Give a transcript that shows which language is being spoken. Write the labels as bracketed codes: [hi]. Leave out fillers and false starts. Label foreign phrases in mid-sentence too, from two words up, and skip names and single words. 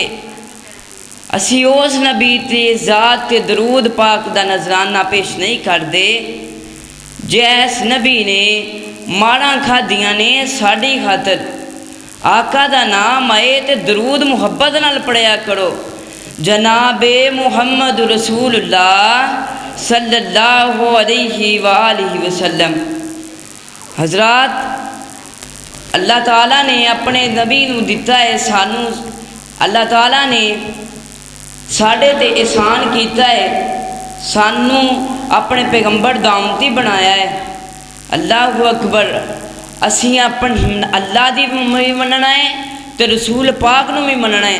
[pa] اسی اس نبی تے ذات تے درود پاک دا نذرانہ پیش نہیں کرتے جیس نبی نے ماراں کھادیاں نے ساڈی خاطر. آقا دا نام آئے تے درود محبت نال پڑھیا کرو. [ar] جنابِ محمد رسول الله صلى الله عليه وآله وسلم. [pa] حضرات، اللہ تعالیٰ نے اپنے نبی نوں دتا ہے سانوں. اللہ تعالیٰ نے ساڈے تے احسان کیتا ہے، سانوں اپنے پیغمبر دا امتی بنایا ہے. [ar] الله أكبر. [pa] اسی اپنے اللہ دی بھی مننا ہے تے رسول پاک نوں بھی مننا ہے.